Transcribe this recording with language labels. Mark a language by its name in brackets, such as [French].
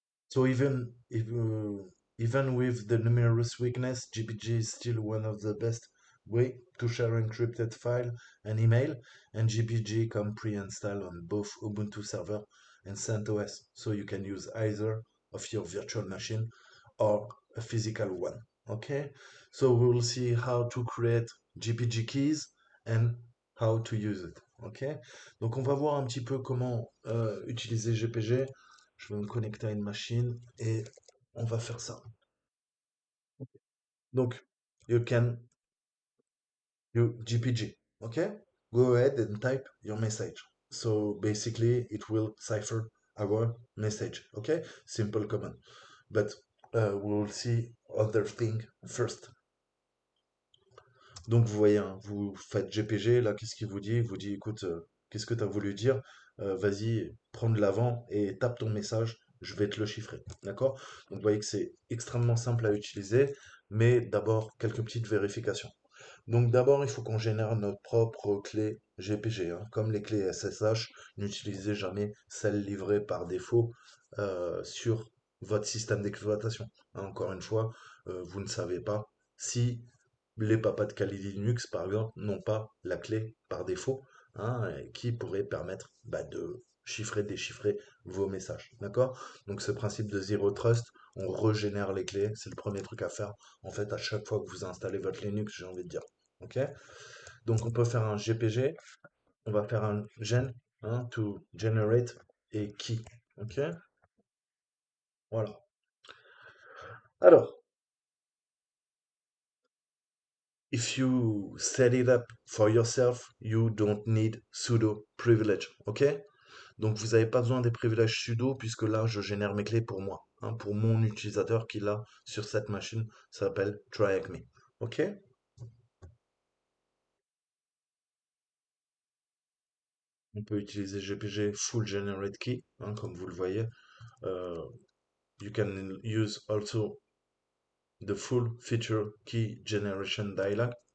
[English] So even with the numerous weakness, GPG is still one of the best way to share encrypted file and email, and GPG come pre-installed on both Ubuntu server and CentOS, so you can use either of your virtual machine or a physical one. Okay, so we will see how to create GPG keys and how to use it. [French] Ok, donc on va voir un petit peu comment utiliser GPG. Je vais me connecter à une machine et on va faire ça. [English] Donc, you can you GPG, okay? Go ahead and type your message. So basically, it will cipher our message, okay? Simple command. But we will see other thing first. [French] Donc vous voyez, hein, vous faites GPG, là, qu'est-ce qu'il vous dit? Il vous dit, écoute, qu'est-ce que tu as voulu dire? Vas-y, prends de l'avant et tape ton message, je vais te le chiffrer. D'accord? Donc vous voyez que c'est extrêmement simple à utiliser, mais d'abord, quelques petites vérifications. Donc d'abord, il faut qu'on génère notre propre clé GPG, hein. Comme les clés SSH, n'utilisez jamais celles livrées par défaut sur votre système d'exploitation, hein. Encore une fois, vous ne savez pas si les papas de Kali Linux, par exemple, n'ont pas la clé par défaut, hein, et qui pourrait permettre de chiffrer, déchiffrer vos messages. D'accord? Donc ce principe de Zero Trust, on régénère les clés, c'est le premier truc à faire, en fait, à chaque fois que vous installez votre Linux, j'ai envie de dire. Ok? Donc on peut faire un GPG, on va faire un gen, hein, [English] to generate et key. [French] Ok? Voilà. [English] Alors, if you set it up for yourself, you don't need sudo privilege. Ok? [French] Donc vous n'avez pas besoin des privilèges sudo puisque là je génère mes clés pour moi, hein, pour mon utilisateur qui l'a sur cette machine, ça s'appelle TryAcme. Ok? On peut utiliser GPG Full Generate Key, hein, comme vous le voyez. [English] Euh, you can use also the full feature key generation dialog.